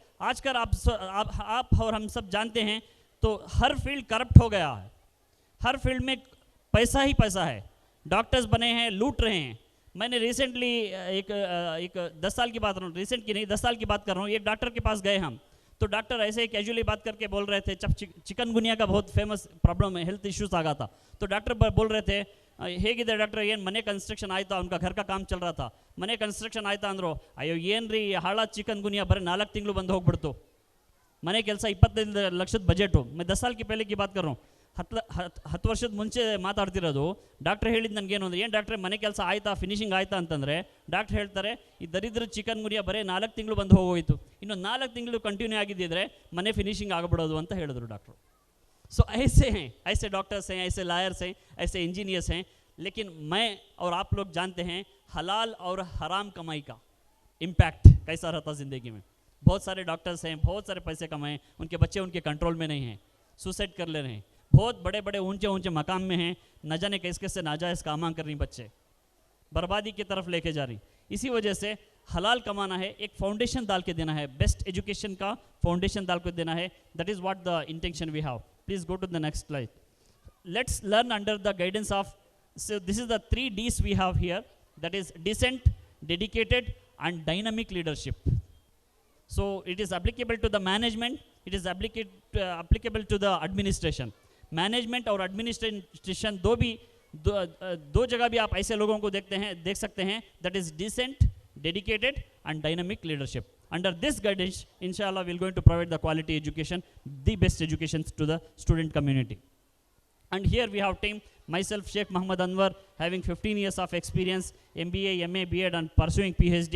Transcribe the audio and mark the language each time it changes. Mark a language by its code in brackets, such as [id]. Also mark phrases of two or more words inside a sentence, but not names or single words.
[hi] आजकल आप और हम सब जानते हैं तो हर [en] field corrupt [hi] हो गया है, हर फील्ड में पैसा ही पैसा है। डॉक्टर्स बने हैं, लूट रहे हैं। मैंने रिसेंटली एक 10 साल की बात कर रहा हूँ, रिसेंट की नहीं, 10 साल की बात कर रहा हूँ। एक डॉक्टर के पास गए हम, तो डॉक्टर ऐसे ही कैजुअली बात करके बोल रहे थे, जब चिकनगुनिया का बहुत [en] famous problem [hi] है, [en] health issues [hi] आ गया था, तो डॉक्टर बोल रहे थे, [kn] ಹೇಗಿದೆ ಡಾಕ್ಟರ್, ಏನು ಮನೆ ಕನ್ಸ್ಟ್ರಕ್ಷನ್ ಆಯ್ತಾ, [hi] उनका घर का काम चल रहा था, [kn] ಮನೆ ಕನ್ಸ್ಟ್ರಕ್ಷನ್ ಆಯ್ತಾ ಅಂದರು, ಅಯ್ಯೋ ಏನ್ರಿ ಹಾಳಾದ ಚಿಕನ್ಗುನಿಯಾ ಬರೀ 4 ತಿಂಗಳು ಬಂದು ಹೋಗ್ಬಿಡ್ತು, ಮನೆ ಕೆಲಸ 25 ಲಕ್ಷದ ಬಜೆಟು। [hi] मैं 10 साल की पहले की बात कर रहा हूँ, [kn] 10 ವರ್ಷದ ಮುಂಚೆ ಮಾತಾಡ್ತಿರೋದು। ಡಾಕ್ಟರ್ ಹೇಳಿದ್ದು ನನಗೇನು ಅಂದರೆ, ಏನು ಡಾಕ್ಟ್ರೆ ಮನೆ ಕೆಲಸ ಆಯ್ತಾ, ಫಿನಿಶಿಂಗ್ ಆಯ್ತಾ ಅಂತಂದರೆ ಡಾಕ್ಟರ್ ಹೇಳ್ತಾರೆ, ಈ ದರಿದ್ರ ಚಿಕನ್ಗುನಿಯಾ ಬರೀ 4 ತಿಂಗಳು ಬಂದು ಹೋಗೋಯಿತು, ಇನ್ನು 4 ತಿಂಗಳು ಕಂಟಿನ್ಯೂ ಆಗಿದ್ದಿದ್ರೆ ಮನೆ ಫಿನಿಶಿಂಗ್ ಆಗಬಿಡೋದು ಅಂತ ಹೇಳಿದ್ರು ಡಾಕ್ಟ್ರು। [hi] सो ऐसे हैं, ऐसे डॉक्टर्स हैं, ऐसे लायर्स हैं, ऐसे इंजीनियर्स हैं, लेकिन मैं और आप लोग जानते हैं हलाल और हराम कमाई का इम्पैक्ट कैसा रहता ज़िंदगी में। बहुत सारे डॉक्टर्स हैं, बहुत सारे पैसे कमाएं, उनके बच्चे उनके कंट्रोल में नहीं हैं, सुसाइड कर ले रहे हैं, बहुत बड़े बड़े ऊंचे ऊंचे मकाम में हैं, न जाने कैसे कैसे नाजायज़ कामा कर रही बच्चे, बर्बादी की तरफ लेके जा रही। इसी वजह से हलाल कमाना है, एक फाउंडेशन डाल के देना है, [en] best education [hi] का फाउंडेशन डाल के देना है। [en] That is what the intention we have. Please go to the next slide. Let's learn under the guidance of, so this is the 3 Ds we have here, that is decent, dedicated and dynamic leadership. So it is applicable to the management, it is applicable to the administration. [hi] Management और administration दो जगह भी आप ऐसे लोगों को देख सकते हैं, [en] that is decent, dedicated and dynamic leadership. Under this guidance, inshallah, we are going to provide the quality education, the best education to the student community. And here we have team, myself, Sheikh Muhammad Anwar, having 15 years of experience, MBA, MA, BEd and pursuing PhD.